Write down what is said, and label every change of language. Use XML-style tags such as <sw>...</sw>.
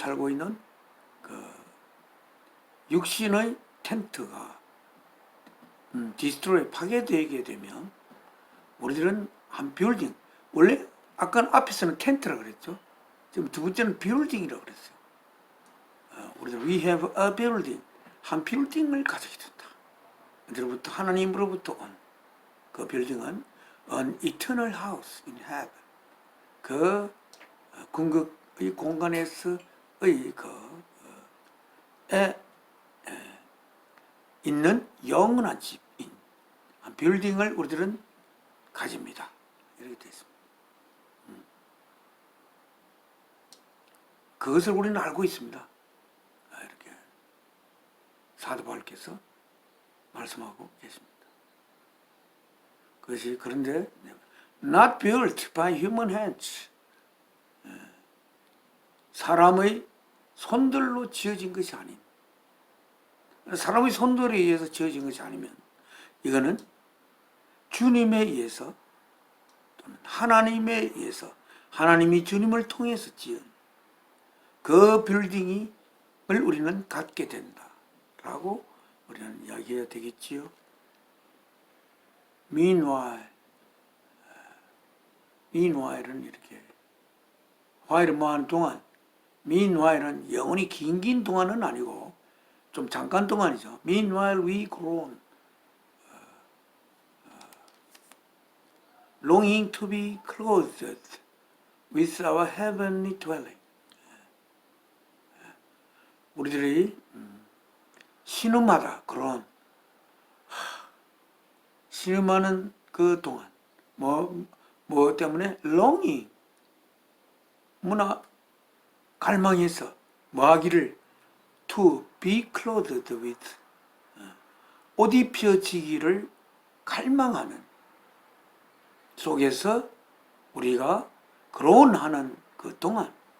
<ko>있는 그 육신의 텐트가 디스트로이 파괴되게 되면 우리들은 한 빌딩, 원래 아까 앞에서는 텐트라고 그랬죠. 지금 두 번째는 빌딩이라고 그랬어요. 우리들</ko> <en>we have a building,</en> <ko>한 빌딩을 가지게 된다. 어디로부터? 하나님으로부터 온 그 빌딩은</ko> <en>an eternal house in heaven.</en> <ko>그 궁극의 공간에서의 있는 영원한 집인 한 빌딩을 우리들은 가집니다. 이렇게 되어 있습니다. 그것을 우리는 알고 있습니다. 이렇게 사도 바울께서 말씀하고 계십니다. 그것이 그런데</ko> <en>not built by human hands.</en> <ko>사람의 손들로 지어진 것이 아닌, 사람의 손들에 의해서 지어진 것이 아니면 이거는 주님에 의해서 또는 하나님에 의해서 하나님이 주님을 통해서 지은 그 빌딩을 우리는 갖게 된다라고 우리는 이야기해야 되겠지요. meanwhile은 이렇게 while은 뭐하는 동안, meanwhile은 영원히 긴 동안은 아니고 좀 잠깐 동안이죠.</ko> <en>meanwhile we groan, longing to be clothed with our heavenly dwelling.</en> <ko>우리들이 신음하다, 그런 신음하는 그 동안 뭐 때문에 longing, 뭐나 갈망해서 뭐하기를</ko> <en>to be clothed with,</en> <ko>옷 입혀지기를 갈망하는 속에서 우리가 groan하는 그 동안</ko>